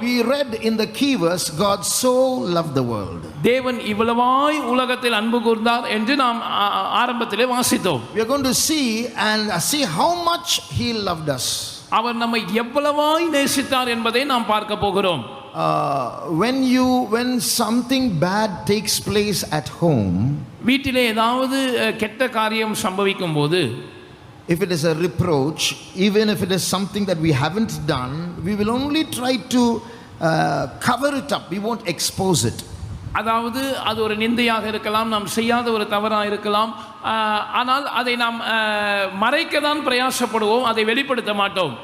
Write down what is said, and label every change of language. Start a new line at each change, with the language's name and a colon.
English: We read in the key verse, God so loved the world.
Tamil: தேவன் இவ்வளவாய் உலகத்தில் அன்பு கூர்ந்தார் என்று நாம் ஆரம்பத்திலே வாசித்தோம்.
English: We are going to see how much he loved us.
Tamil: அவர் நம்மை எவ்வளவாய் நேசித்தார் என்பதை நாம் பார்க்க போகிறோம்.
English: When something bad takes place at home,
Tamil: வீட்டிலே ஏதாவது கெட்ட காரியம் சம்பவிக்கும் போது,
English: if it is a reproach, even if it is something that we haven't done, we will only try to cover it up. We won't expose it.
Tamil: அதாவது அது ஒரு நிந்தையாக இருக்கலாம், நாம் செய்யாத ஒரு தவறாக இருக்கலாம், ஆனால் அதை நாம் மறைக்க தான் பிரயாசப்படுவோம், அதை வெளிப்படுத்த மாட்டோம்.